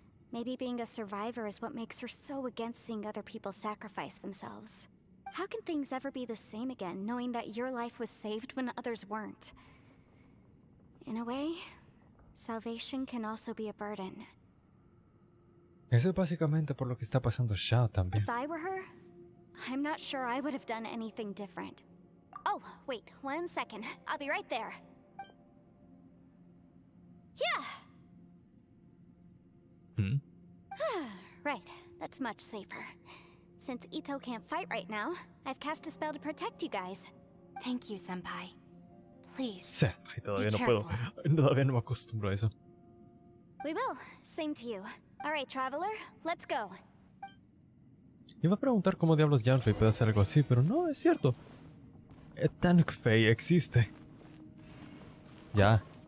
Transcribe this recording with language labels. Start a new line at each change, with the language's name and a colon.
English: Maybe being a survivor is what makes her so against seeing other people sacrifice themselves. How can things ever be the same again, knowing that your life was saved when others weren't? In a way, salvation can also be a burden.
Spanish: Eso es básicamente por lo que está pasando Xiao también.
English: If I were her, I'm not sure I would have done anything different. Oh, wait, 1 second. I'll be right there. Yeah! Right, that's much safer. Since Ito can't fight right now, I've cast a spell to protect you guys. Thank you, Senpai. Please.
Spanish: Senpai, todavía no
English: Be
Spanish: puedo. Todavía no me acostumbro a eso.
English: We will. Same to you. Alright, traveler, let's go.
Spanish: Iba a preguntar cómo diablos Yanfei puede hacer algo así, pero no, es cierto. Tankfei existe. Ya.